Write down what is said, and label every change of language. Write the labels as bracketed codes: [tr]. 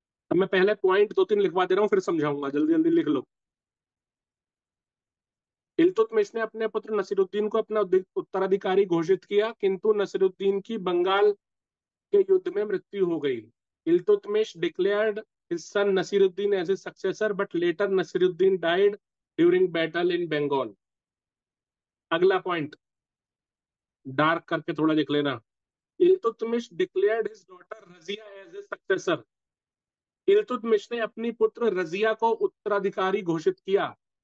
[hi] अब मैं पहले पॉइंट दो तीन लिखवा दे रहा हूँ, फिर समझाऊंगा, जल्दी जल्दी लिख लो। इल्तुतमिश ने अपने पुत्र नसीरुद्दीन को अपना उत्तराधिकारी घोषित किया, किंतु नसीरुद्दीन की बंगाल के युद्ध में मृत्यु हो गई। [en] Iltutmish declared his son Nasiruddin as his successor, but later Nasiruddin died during battle in Bengal. [hi] अगला पॉइंट डार्क करके थोड़ा लिख लेना। [en] Iltutmish declared his daughter Razia as his successor. [hi] Iltutmish ने अपनी पुत्र रजिया को उत्तराधिकारी घोषित किया।